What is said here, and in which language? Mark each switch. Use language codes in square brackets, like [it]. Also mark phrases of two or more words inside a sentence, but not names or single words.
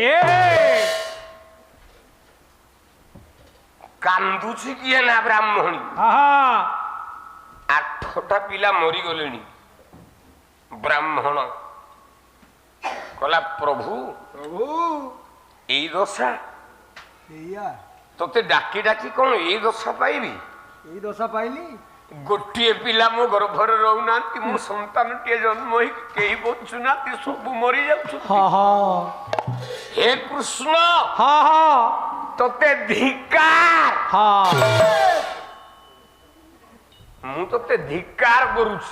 [or] କାନ୍ଦୁଛି କିଏ ନା ବ୍ରାହ୍ମଣୀ। 8ଟା ପିଲା ମରିଗଲେଣି। ବ୍ରାହ୍ମଣ କହିଲା ପ୍ରଭୁ ଏଇ ଦଶା ତତେ ଡାକି ଡାକି କଣ ଏଇ ଦଶା ପାଇବି? ଏଇ ଦଶା ପାଇଲି ଗୋଟିଏ ପିଲା ମୋ ଗର୍ଭରେ ରହୁନାହାନ୍ତି, ମୋ ସନ୍ତାନଟିଏ ଜନ୍ମ ହେଇକି କେହି ବଞ୍ଚୁନାହାନ୍ତି, ସବୁ ମରି ଯାଉଛନ୍ତି। ହେ କୃଷ୍ଣ ତତେ ଧିକାର, ମୁଁ ତତେ ଧିକାର କରୁଛି।